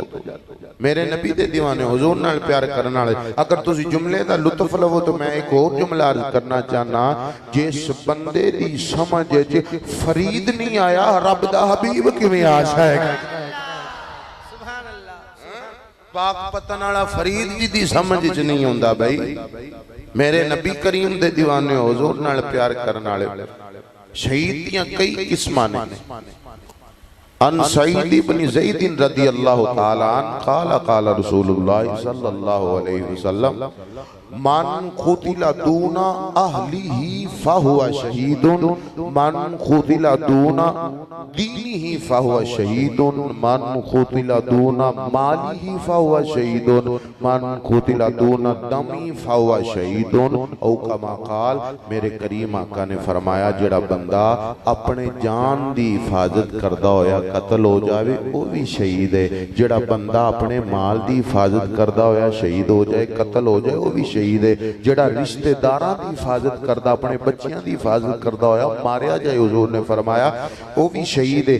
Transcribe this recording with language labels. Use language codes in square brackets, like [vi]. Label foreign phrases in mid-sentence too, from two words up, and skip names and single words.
[pa] میرے نبی دے دیوانے حضور نال پیار کرن والے اگر تسی جملے دا لطف لوو تو میں ایک اور جملہ عرض کرنا چاہنا جس بندے دی سمجھ چ فرید نہیں آیا رب دا حبیب کیویں آ جائے گا. سبحان اللہ پاک پتن والا فرید جی دی سمجھ چ نہیں آؤندا بھائی. میرے نبی کریم دے دیوانے حضور نال پیار کرن والے شہید دیاں کئی قسماں نے. [ar] عن سعيد بن زيد رضي الله تعالى عنه قال قال رسول الله صلى الله عليه وسلم من قتل دون أهله فهو شهيد من قتل دون دينه فهو شهيد من قتل دون ماله فهو شهيد من قتل دون دمه فهو شهيد. أو كما قال [pa] میرے کریم آقا نے فرمایا جہڑا بندہ اپنے جان دی حفاظت کردا ہویا قتل ہو جاوے او بھی شہید ہے. جہڑا بندہ اپنے مال دی حفاظت کردا ہویا شہید ہو جائے قتل ہو جائے او بھی شہید ہے. جہڑا رشتہ داراں دی حفاظت کردا اپنے بچیاں دی حفاظت کردا ہویا ماریا جائے حضور نے فرمایا او بھی شہید ہے.